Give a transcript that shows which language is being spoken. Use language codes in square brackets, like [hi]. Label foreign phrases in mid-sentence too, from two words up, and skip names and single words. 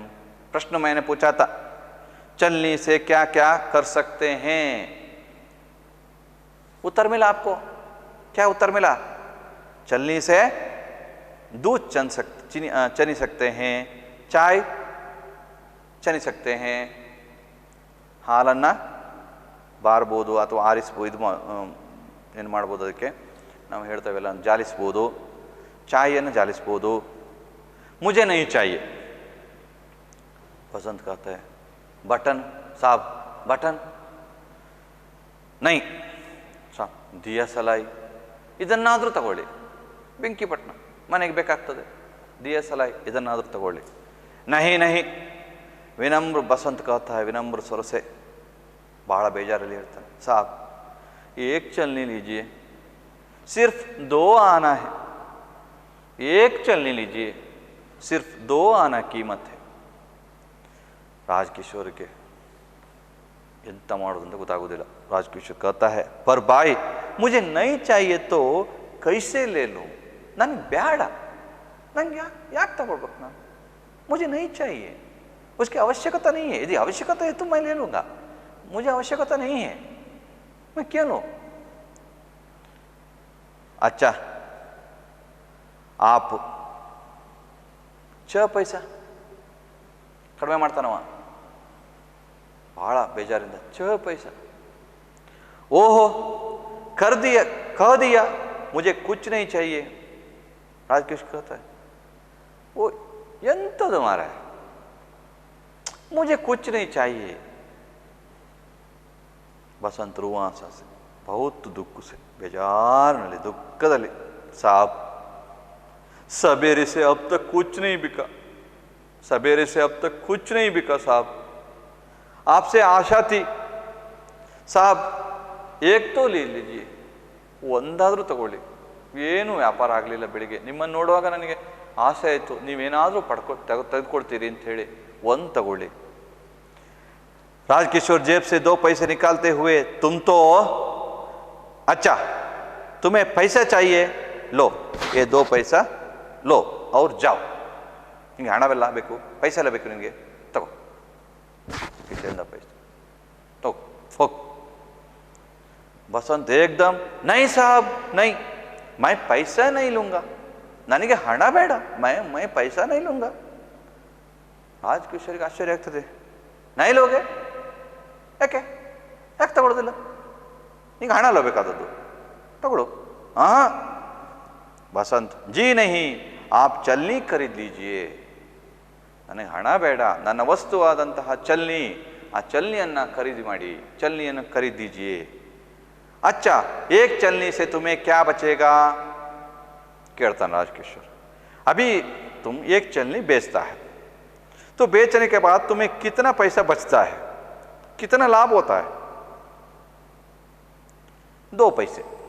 [hi] प्रश्न मैंने पूछा था, चलनी से क्या क्या कर सकते हैं? उत्तर मिला आपको? क्या उत्तर मिला? चलनी से दूध चनी सकते हैं, चाय चनी सकते हैं, [kn] ಹಾಲನ್ನು ಬಾರ್ಬೋದು ಅಥವಾ ಆರಿಸ್ಬೋದು, ಇದು ಏನು ಮಾಡ್ಬೋದು, ಅದಕ್ಕೆ ನಾವು ಹೇಳ್ತೇವೆಲ್ಲ ಜಾಲಿಸ್ಬೋದು, ಚಾಯನ್ನು ಜಾಲಿಸ್ಬೋದು, [hi] मुझे नहीं चाहिए। बसंत कहता है बटन साहब, बटन नहीं [kn] ಸಾಬ್, [hi] दिया सलाई [kn] ಇದನ್ನಾದರೂ ತಗೊಳ್ಳಿ, ಬೆಂಕಿ ಪಟ್ಟಣ ಮನೆಗೆ ಬೇಕಾಗ್ತದೆ, [hi] दिया सलाई [kn] ಇದನ್ನಾದರೂ ತಗೊಳ್ಳಿ। [hi] नहीं नहीं, विनम्र बसंत कहता है विनम्र स्वर से, [kn] ಭಾಳ ಬೇಜಾರಲ್ಲಿ ಹೇಳ್ತಾನೆ, [hi] ಸಾಬ್ एक चलनी लीजिए, सिर्फ 2 आना है, एक चलनी लीजिए, सिर्फ 2 आना कीमत है। [kn] ರಾಜಕಿಶೋರ್ಗೆ ಎಂತ ಮಾಡೋದು ಅಂತ ಗೊತ್ತಾಗೋದಿಲ್ಲ। [hi] ರಾಜಕಿಶೋರ್ कहता है पर भाई मुझे नहीं चाहिए तो कैसे ले लो, [kn] ನನಗೆ ಬೇಡ, ನಂಗೆ ಯಾಕೆ ತಗೊಳ್ಬೇಕು ನಾನು, [hi] मुझे नहीं चाहिए, उसकी आवश्यकता नहीं है, यदि आवश्यकता है तो मैं ले लूँगा, मुझे आवश्यकता नहीं है, मैं क्यों लूँ। अच्छा आप 6 पैसा [kn] ಕಡಿಮೆ ಮಾಡ್ತಾನವ, ಭಾಳ ಬೇಜಾರಿಂದ 6 पैसा। [hi] ओहो कर दिया, कह दिया मुझे कुछ नहीं चाहिए। राजकिश कहता है वो [kn] ಎಂಥದ್ದು ಮಾರಾಯ, [hi] मुझे कुछ नहीं चाहिए। बसंत रुआसा से बहुत दुख से, [kn] ಬೇಜಾರನಲ್ಲಿ ದುಖದಲ್ಲಿ, [hi] साहब सवेरे से अब तक कुछ नहीं बिका, सवेरे से अब तक कुछ नहीं बिका साहब, आपसे आशा थी साहब, एक तो ले लीजिए, [kn] ಒಂದಾದರೂ ತಗೊಳ್ಳಿ, ಏನು ವ್ಯಾಪಾರ ಆಗಲಿಲ್ಲ, ಬೆಳಿಗ್ಗೆ ನಿಮ್ಮನ್ನು ನೋಡುವಾಗ ನನಗೆ ಆಸೆ ಆಯಿತು, ನೀವೇನಾದರೂ ತೆಗೆದುಕೊಳ್ತೀರಿ ಅಂತ ಹೇಳಿ ಒಂದು ತಗೊಳ್ಳಿ। [hi] राजकिशोर जेब से 2 पैसे निकालते हुए, तुम तो अच्छा तुम्हें पैसा चाहिए, लो ये 2 पैसा लो और जाओ, [kn] ನಿಮಗೆ ಹಣವೆಲ್ಲ ಬೇಕು, ಪೈಸೆ ಎಲ್ಲ ಬೇಕು ನಿಮಗೆ, ತಗೋ ಕಿಸೆಯಿಂದ [hi] पैसा तो [kn] ಹೋಗ್। [hi] बसंत एकदम नहीं साहब नहीं, मैं पैसा नहीं लूँगा, [kn] ನನಗೆ ಹಣ ಬೇಡ, [hi] मैं पैसा नहीं लूँगा। [kn] ರಾಜಕಿಶೋರಿಗೆ ಆಶ್ಚರ್ಯ ಆಗ್ತದೆ, [hi] नहीं लोगे, [kn] ಯಾಕೆ ಯಾಕೆ ತಗೊಳ್ಳೋದಿಲ್ಲ, ಈಗ ಹಣ ಅಲ್ಲ ಬೇಕಾದದ್ದು, ತಗೊಳ್ಳು। [hi] ಹಾಂ ಬಸಂತ್ जी नहीं, आप चलनी खरीद लीजिए, [kn] ನನಗೆ ಹಣ ಬೇಡ, ನನ್ನ ವಸ್ತುವಾದಂತಹ ಚಲ್ನಿ, ಆ ಚಲ್ನಿಯನ್ನು ಖರೀದಿ ಮಾಡಿ, ಚಲ್ನಿಯನ್ನು [hi] खरीद दीजिए। अच्छा एक चलनी से तुम्हें क्या बचेगा, कहता राजकिशोर, अभी तुम एक चलनी बेचता है तो बेचने के बाद तुम्हें कितना पैसा बचता है, कितना लाभ होता है, 2 पैसे।